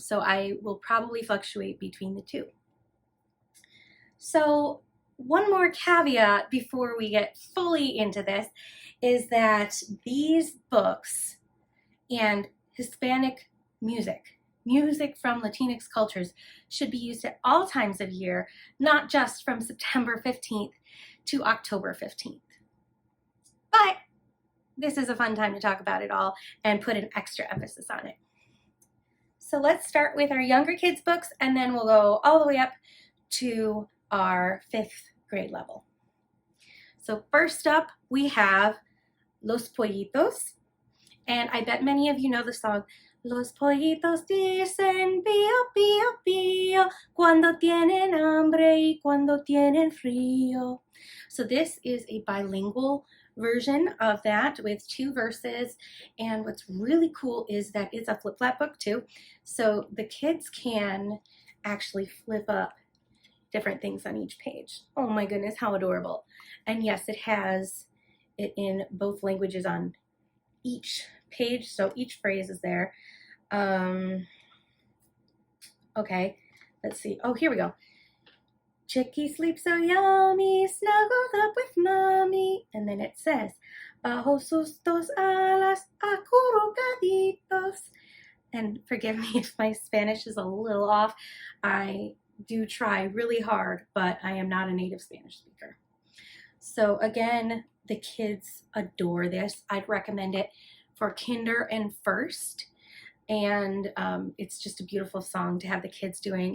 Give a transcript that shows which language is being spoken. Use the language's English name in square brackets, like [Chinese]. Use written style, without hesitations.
[English] So I will probably fluctuate between the two. So one more caveat before we get fully into this is that these books and Hispanic music from Latinx cultures should be used at all times of year, not just from September 15th to October 15th. But this is a fun time to talk about it all and put an extra emphasis on it. So let's start with our younger kids books, and then we'll go all the way up to our 5th grade level. So first up, we have Los Puellitos, and I bet many of you know the song, [Spanish] Los pollitos dicen pío, pío, pío, cuando tienen hambre y cuando tienen frío. [English] So this is a bilingual version of that with 2 verses, and what's really cool is that it's a flip-flap book too, so the kids can actually flip up different things on each page. Oh my goodness, how adorable. And yes, it has it in both languages on each page, so each phrase is there. Okay, let's see. Oh, here we go. Chicky sleeps so yummy, snuggled up with mommy. And then it says, [Spanish] bajo sus dos alas, acurrucaditos. [English] And forgive me if my Spanish is a little off. I do try really hard, but I am not a native Spanish speaker. So again, the kids adore this. I'd recommend it for kinder and first. And it's just a beautiful song to have the kids doing.